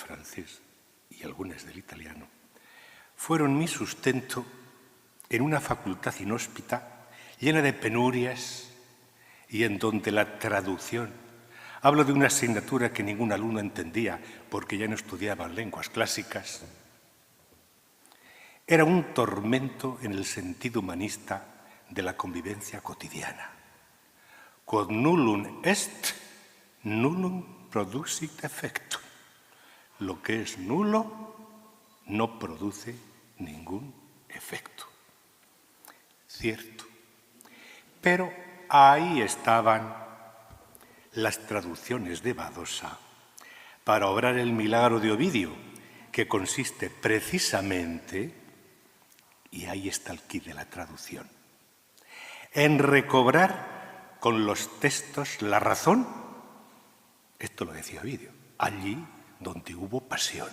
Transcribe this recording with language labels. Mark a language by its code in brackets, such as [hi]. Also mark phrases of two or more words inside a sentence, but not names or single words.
[es] francés y algunas del italiano, fueron mi sustento en una facultad inhóspita, llena de penurias y en donde la traducción, hablo de una asignatura que ningún alumno entendía porque ya no estudiaban lenguas clásicas, era un tormento en el sentido humanista de la convivencia cotidiana. [la] Quod nullum est, nullum produsit effectum. [es] Lo que es nulo no produce ningún efecto. Cierto. Pero ahí estaban las traducciones de Badosa para obrar el milagro de Ovidio, que consiste precisamente, y ahí está el quid de la traducción, en recobrar con los textos la razón, esto lo decía Ovidio, allí donde hubo pasión.